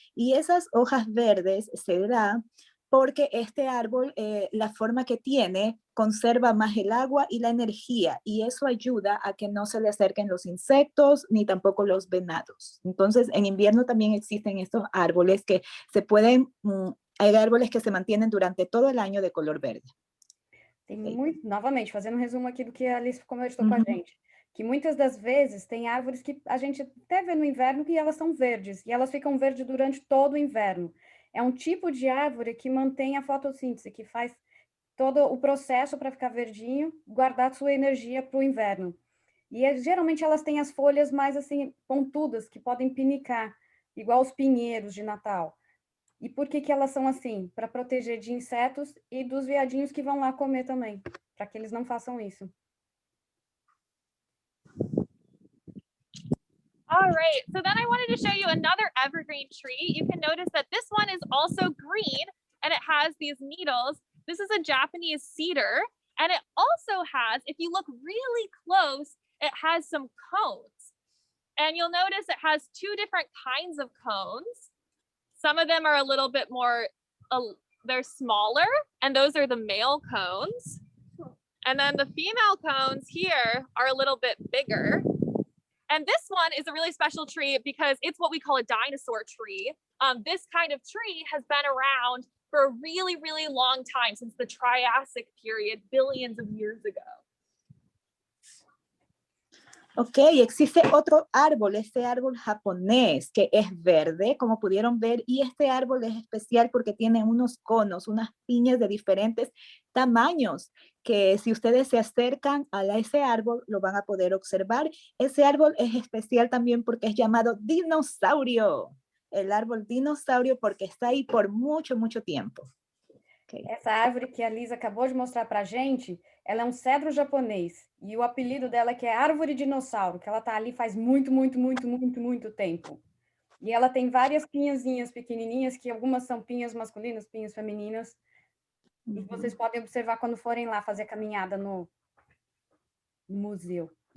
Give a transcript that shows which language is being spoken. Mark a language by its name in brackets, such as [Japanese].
[Spanish] Y esas hojas verdes se da porque este árbol, la forma que tiene, conserva más el agua y la energía, y eso ayuda a que no se le acerquen los insectos ni tampoco los venados. Entonces, en invierno también existen estos árboles que se pueden, hay árboles que se mantienen durante todo el año de color verde. [Portuguese] Tem muito, novamente, fazendo um resumo aqui do que a Alice conversou com a gente, que muitas das vezes tem árvores que a gente até vê no inverno que elas são verdes, e elas ficam verdes durante todo o inverno. É um tipo de árvore que mantém a fotossíntese, que faz todo o processo para ficar verdinho, guardar sua energia para o inverno. E geralmente elas têm as folhas mais assim pontudas, que podem pinicar, igual os pinheiros de Natal. E por que que elas são assim? Para proteger de insetos e dos viadinhos que vão lá comer também, para que eles não façam isso. [English] All right, so then I wanted to show you another evergreen tree. You can notice that this one is also green and it has these needles. This is a Japanese cedar, and it also has, if you look really close, it has some cones. And you'll notice it has two different kinds of cones. Some of them are a little bit more, they're smaller, and those are the male cones. And then the female cones here are a little bit bigger. And this one is a really special tree because it's what we call a dinosaur tree. This kind of tree has been around for a really, really long time, since the Triassic period, billions of years ago. [Spanish] Ok, existe otro árbol, este árbol japonés que es verde, como pudieron ver, y este árbol es especial porque tiene unos conos, unas piñas de diferentes tamaños, que si ustedes se acercan a ese árbol lo van a poder observar. Ese árbol es especial también porque es llamado dinosaurio, el árbol dinosaurio, porque está ahí por mucho, mucho tiempo. Okay. [Portuguese] Essa árvore que a Lisa acabou de mostrar para a gente, ela é um cedro japonês, e o apelido dela é que é árvore dinossauro, que ela está ali faz muito, muito, muito, muito, muito tempo. E ela tem várias pinhazinhas pequenininhas, que algumas são pinhas masculinas, pinhas femininas, e vocês podem observar quando forem lá fazer caminhada no museu.